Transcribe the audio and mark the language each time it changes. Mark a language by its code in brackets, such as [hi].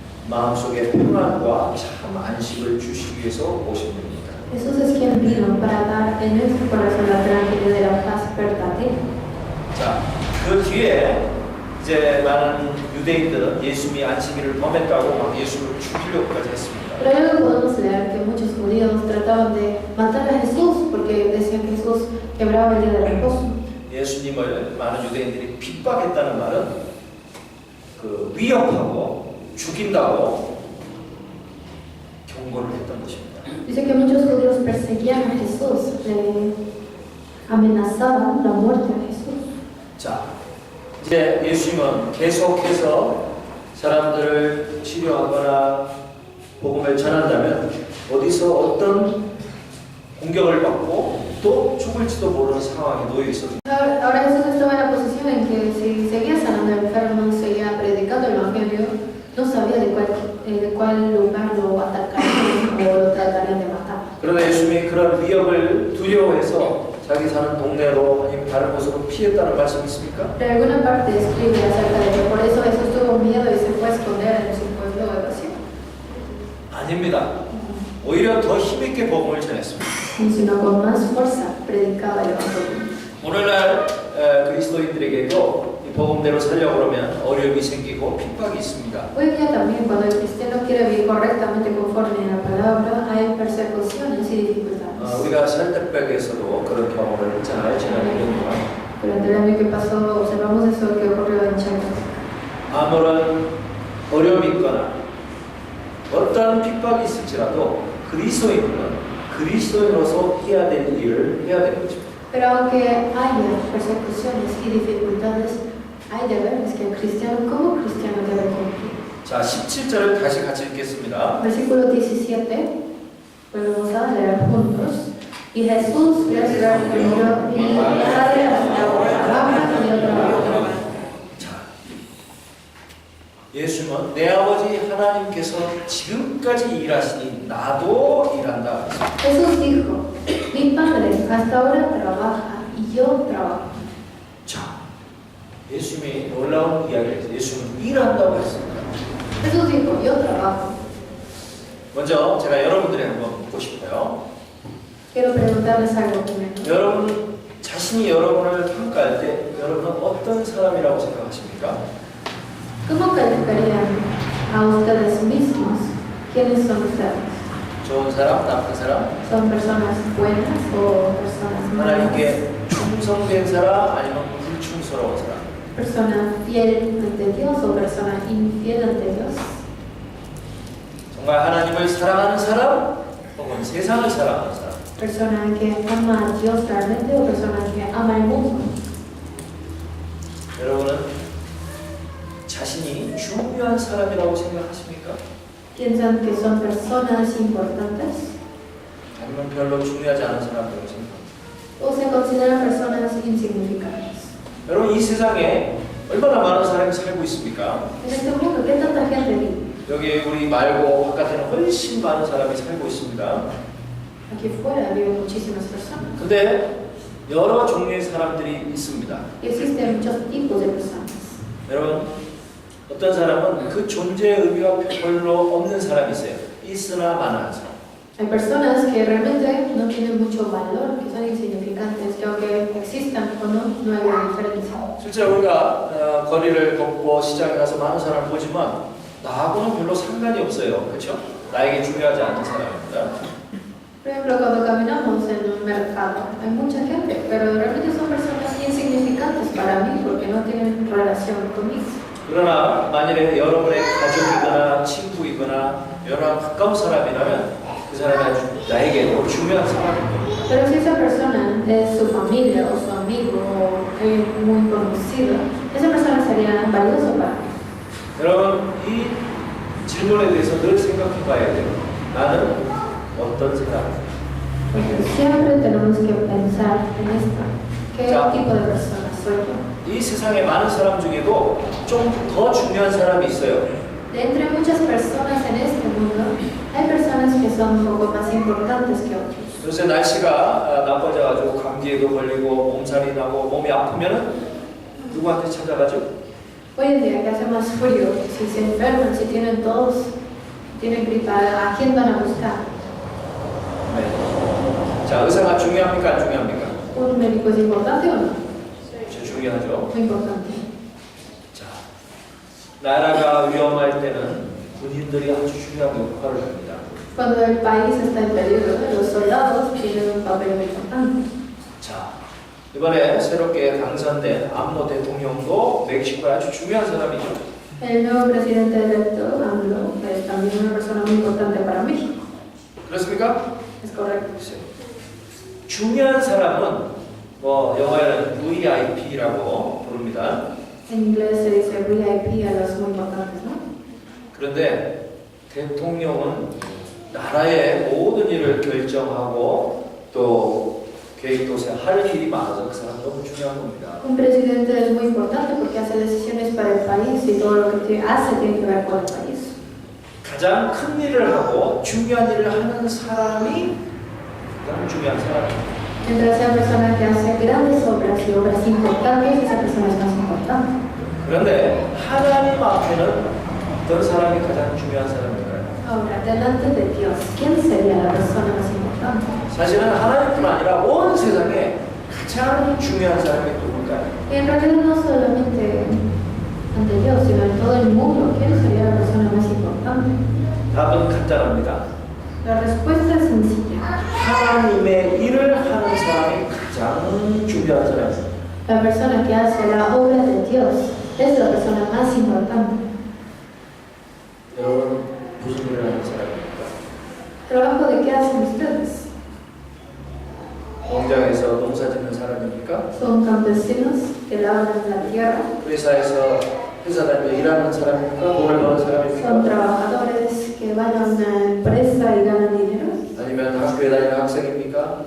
[ko] 마음속에 평안과 참 안식을 주시기 위해서 오신 분입니다. [es] Jesús es quien vino para dar en nuestro corazón la tranquilidad de la paz verdadera. [ko] 자, 그 뒤에 이제 많은 유대인들은 예수님이 안식일을 범했다고 막 예수를 죽이려고까지 했습니다. [es] Pero luego podemos leer que muchos judíos trataban de matar a Jesús porque decían que Jesús quebraba el día de reposo. [ko] 예수님을 많은 유대인들이 핍박했다는 말은 그 위협하고 죽인다고 경고를 했던 것입니다. [es] Dice que muchos judíos perseguían a Jesús, le amenazaban la muerte a Jesús. [ko] 자, 이제 예수님은 계속해서 사람들을 치료하거나 복음을 전한다면 어디서 어떤 공격을 받고 또 죽을지도 모르는 상황에 놓여 있었습니다. [es] Ahora Jesús estaba en la posición en que si seguía sanando enfermos, seguía predicando el Evangelio, no sabía de cuál lugar lo atacarían o lo tratarían de matar. [ko] 그러나 예수님이 그런 위협을 두려워해서 자기 사는 동네로 아니면 다른 곳으로 피했다는 말씀이 있습니까? [es] De alguna parte escribe acerca de que por eso Jesús tuvo miedo y se fue a esconder en su pueblo de evasión. [ko] 아닙니다. 오히려 더 힘있게 복음을 전했습니다. [es] Sino con más fuerza predicaba el Evangelio. [ko] 오늘날 그리스도인들에게도 이 복음대로 살려고 그러면 어려움이 생기고 핍박이 있습니다. [es] Hoy día también cuando el cristiano quiere vivir correctamente conforme a la palabra, hay persecuciones y dificultades. [ko] 우리가 설득백에서도 그런 경험을 했잖아요. 지난 1년 동안. [es] Durante el año que pasó observamos eso que ocurrió en Chiapas. [ko] 아무런 어려움이 있거나 어떤 핍박이 있을지라도 그리스도인은 그리스도인으로서 해야 될 일을 해야 되는 것입니다. [es] Pero aunque haya persecuciones y dificultades, hay deberes que el cristiano como cristiano debe cumplir. [ko] 자, 17절을 다시 같이 읽겠습니다. [es] Versículo 17, volvemos a leer juntos. Y Jesús les respondió y Padre hasta ahora habla y otra vez. [ko] 자, 예수님은 내 아버지 하나님께서 지금까지 일하시니 나도 일한다. [es] Jesús dijo, mi Padre hasta ahora trabaja y yo trabajo. [ko] 자, 예수님이 놀라운 이야기를 해서 예수님은 일한다고 했습니다. [es] Jesús dijo, yo trabajo. [ko] 먼저 제가 여러분들이 한번 묻고 싶어요. [es] Quiero preguntarles algo primero. [ko] 여러분 자신이 여러분을 평가할 때 여러분은 어떤 사람이라고 생각하십니까? [es] ¿Cómo calificarían a ustedes mismos? ¿Quiénes son ustedes? [ko] 좋은 사람, 나쁜 사람? [es] ¿Son personas buenas o personas malas? [ko] 하나님께 충성된 사람 아니면 불충스러운 사람? [es] ¿Persona fiel ante Dios o persona infiel ante Dios? [ko] 정말 하나님을 사랑하는 사람 혹은 세상을 사랑하는 사람? [es] ¿Persona que ama a Dios realmente o persona que ama el mundo? [ko] 여러분은 자신이 중요한 사람이라고 생각하십니까? [es] ¿Piensan que son personas importantes? [ko] 아니면 별로 중요하지 않은 사람이라고 생각합니까? [es] ¿O se consideran personas insignificantes? [ko] 여러분 이 세상에 얼마나 많은 사람이 살고 있습니까? [es] En este mundo, ¿qué tanta gente vive? [ko] 여기 우리 말고 바깥에는 훨씬 많은 사람이 살고 있습니다. [es] Aquí fuera viven muchísimas personas. [ko] 근데 여러 종류의 사람들이 있습니다. [es] Y existen muchos tipos de personas. [ko] 여러분 어떤 사람은 그 존재의 의미가 별로 없는 사람이 있어요. 있으나 마나한 사람. [es] Hay personas que realmente no tienen mucho valor, que son insignificantes, que aunque existan o no, no hay una diferencia. [ko] 실제로 우리가 거리를 걷고 시장에 가서 많은 사람을 보지만 나하고는 별로 상관이 없어요. 그렇죠? 나에게 중요하지 않은 사람입니다. [es] Por ejemplo, cuando caminamos en un mercado, hay mucha gente, pero realmente son personas insignificantes para mí porque no tienen relación conmigo. [ko] 그러나 만일에 여러분의 가족이거나 친구이거나 여러 가까운 사람이라면 그 사람이 아주 나에게도 중요한 사람입니다. [es] Pero si esa persona es su familia o su amigo o muy conocido, esa persona sería valiosa para mí. [ko] 여러분 이 질문에 대해서 늘 생각해 봐야 돼요. 나는 어떤 사람? [es] Porque siempre tenemos que pensar en esto. ¿Qué tipo de persona soy yo? [ko] 이 세상에 많은 사람 중에도 좀 더 중요한 사람이 있어요. [es] De entre muchas personas en este mundo, hay personas que son un poco más importantes que otros. [ko] 요새 날씨가 나빠져가지고 감기에도 걸리고 몸살이 나고 몸이 아프면은 누구한테 찾아가죠? [es] Hoy en día que hace más frío, si se enferman, si tienen tos, tienen gripa, ¿a quién van a buscar? [ko] 네. 자, 의사가 중요합니까? 안 중요합니까? [es] ¿Un médico es importante o no? [ko] 저 중요하죠. [es] Muy importante. [ko] 자, 나라가 위험할 때는 군인들이 아주 중요한 역할을 합니다. [es] Cuando el país está en peligro, los soldados tienen un papel muy importante. [ko] 자, 이번에 새롭게 당선된 암노 대통령도 멕시코에 아주 중요한 사람이죠. [es] El nuevo presidente electo, AMLO, es también una persona muy importante para México. [ko] 그렇습니까? [es] Es correcto. [ko] 중요한 사람은 뭐 영어에는 VIP라고 부릅니다. [es] En inglés se dice VIP a los muy importantes, ¿no? [ko] 그런데 대통령은 나라의 모든 일을 결정하고 또 계획도 할 일이 많아서 그 사람 너무 중요한 겁니다. [es] Un presidente es muy importante porque hace decisiones para el país y todo lo que hace tiene que ver con el país. [ko] 가장 큰 일을 하고 중요한 일을 하는 사람이 가장 중요한 사람입니다. [es] Mientras esa persona que hace grandes obras y obras importantes, esa persona es más importante. [ko] 그런데 하나님 앞에는 어떤 사람이 가장 중요한 사람일까요? [es] Ahora, delante de Dios, ¿quién sería la persona más importante? [ko] 사실은 하나님뿐 아니라 온 세상에 가장 중요한 사람이 누굴까요? [es] Y en realidad no solamente ante Dios, sino en todo el mundo, ¿quién sería la persona más importante? [ko] 답은 간단합니다. [es] La respuesta es sencilla. [ko] 하나님의 일을 하는 사람이 가장 중요한 사람입니다. [es] La persona que hace la obra de Dios es la persona más importante. [ko] 여러분 무슨 일을 하는 사람입니까? [es] ¿Trabajo de qué hacen ustedes? [ko] 공장에서 농사 짓는 사람입니까? [es] ¿Son campesinos que labran la tierra? [ko] 회사에서 회사 다니며 일하는 사람입니까? 돈을 버는 [es] ¿Son [ko] 사람입니까? [es] trabajadores que van a una empresa y ganan dinero? [ko] 아니면 학교에 다니는 학생입니까?